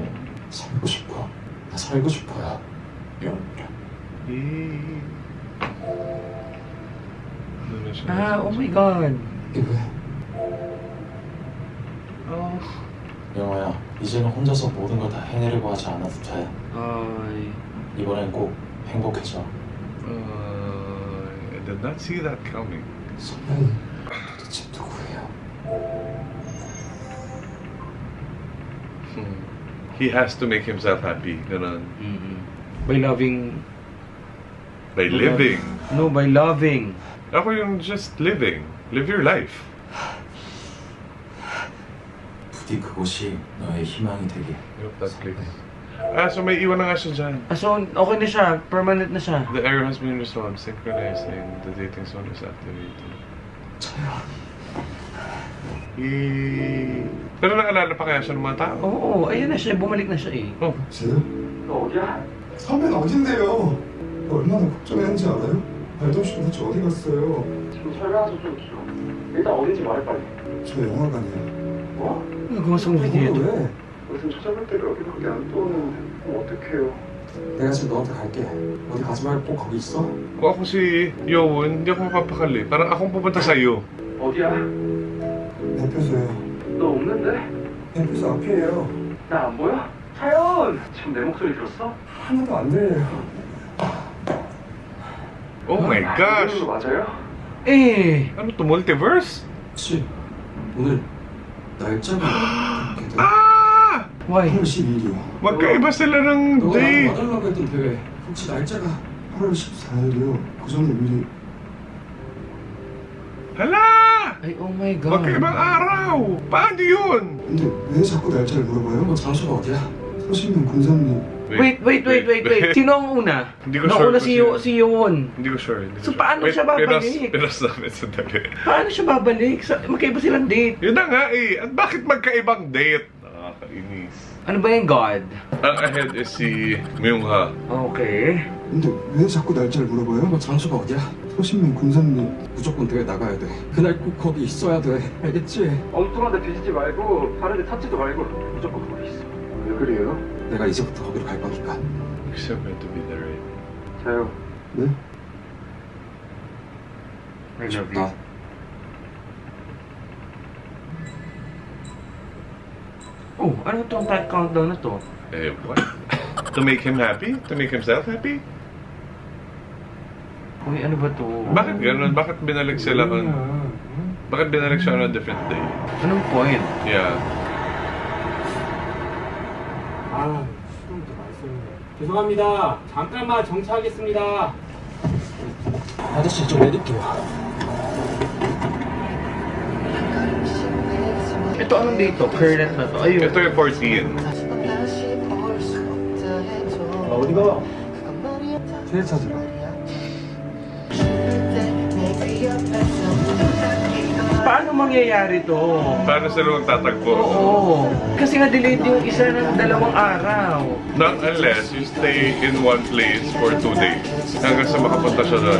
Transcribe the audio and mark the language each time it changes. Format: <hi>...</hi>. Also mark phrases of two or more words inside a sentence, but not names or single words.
<ko>살고 싶어. 나 살고 싶어요. 영원이랑.</ko> <en>Oh my God.</en> <ko>이게 왜? 영화야, 이제는 혼자서 모든 걸 다 해내려고 하지 않아도 돼.</ko> <tl>Ay.</tl> <ko>이번엔 꼭 행복해져.</ko> <en>I did not see that coming.</en> <ko>선배는 도대체 누구예요?</ko> <en>He has to make himself happy.</en> <tl>Ganun.</tl> <en>By loving... By living. No, by loving.</en> <tl>Ako yung</tl> <en>just living. Live your life.</en> <ko>부디 그곳이 너의 희망이 되게.</ko> <en>Yep, that place.</en> <tl>So may iwan na nga siya dyan. So, okay na siya. Permanent na siya.</tl> <en>The error has been resolved, synchronizing. The dating zone is activated.</en> <tl>Pero naalala pa kaya siya ng mga tao? Oo, ayan na siya. Bumalik na siya eh. Oh.</tl> <ko>지금? 너 어디야? 선배는 어딘데요? 얼마나 걱정했는지 알아요? 말도 없이 도대체 어디 갔어요? 지금 설명해서 좀 길어. 일단 어딘지 말해 빨리. 저 영화관이에요. 뭐?</ko> <tl>Gumasok ng video ito.</tl> <ko>왜? 무슨 찾아볼 데가 여기밖에 안 떠오르는데 그럼 어떡해요? 내가 지금 너한테 갈게. 어디 가지 말고 꼭 거기 있어.</ko> <tl>Kung ako si Yowon, hindi ako mapapakali. Parang akong pupunta sa iyo.</tl> <ko>어디야? 대표소요. 너 없는데? 대표소 앞이에요. 나 안 보여? 차연! 지금 내 목소리 들었어? 하나도 안 들려요.</ko> <en>Oh my gosh!</en> <ko>이거 맞아요? Eh!</ko> <tl>Ano to? Multiverse?</tl> <ko>그치? 오늘 날짜가 그렇게 돼. Ah!</ko> <en>Why?</en> <ko>8월 12일이요.</ko> <tl>Magkaiba sila ng</tl> <ko>너가 나랑</ko> <en>date.</en> <ko>와달라고 했던 대회 혹시 날짜가 8월 14일이요. 그 전에 미리</ko> <tl>Hala!</tl> <en>Ay, oh my God.</en> <tl>Magkaibang araw! Paano yun?</tl> <ko>근데 왜 자꾸 날짜를 물어봐요? 너 장소가 어디야? 서신명 군사님.</ko> <tl>Wait. Sino ang una? Hindi ko Nauna sure si Yowon. Hindi ko sure. Hindi ko So, sure. paano siya babalik? Pinas namin sandali. Paano siya babalik? Magkaiba silang date. Yun na nga eh. At bakit magkaibang date? Nakakainis. Ano ba yung God? Ang ahead is si Myung-ha. Okay.</tl> <ko>근데 왜 자꾸 날짜를 물어봐요? 너 장소가 어디야? 서신명 군사님. 무조건 대회 나가야 돼. 그날 꼭 거기 있어야 돼. 알겠지? 엉뚱한 데 뒤지지 말고 다른 데 찾지도 말고 무조건 거기 있어. 왜 그래요? 내가 이제부터 거기로 갈 거니까.</ko> <en>You're so meant to be there, right?</en> <ko>자요. 네?</ko> <en>I love you.</en> <ko>나</ko> <tl>Oh, ano tong countdown na to?</tl> <en>Eh, what? To make him happy? To make himself happy?</en> <tl>Uy, ano ba to? Bakit ganun? Bakit binalik sila on... Bakit binalik siya</tl> <en>on a different day?</en> <tl>Anong point? Yeah.</tl> <ko>아, 수동도 말씀인데. 죄송합니다. 잠깐만 정차하겠습니다. 아저씨 좀 내릴게요.</ko> <tl>Ito anong date to? Current na to? Ayun. Ito yung 14.</tl> <ko>어디가? 제일 찾으러.</ko> <tl>Paano mangyayari to? Paano sila magtatagpo? Oo. Kasi nga delayed yung isa ng 2 araw.</tl> <en>Not unless you stay in one place for 2 days.</en> <tl>Hanggang sa makapunta siya doon.</tl>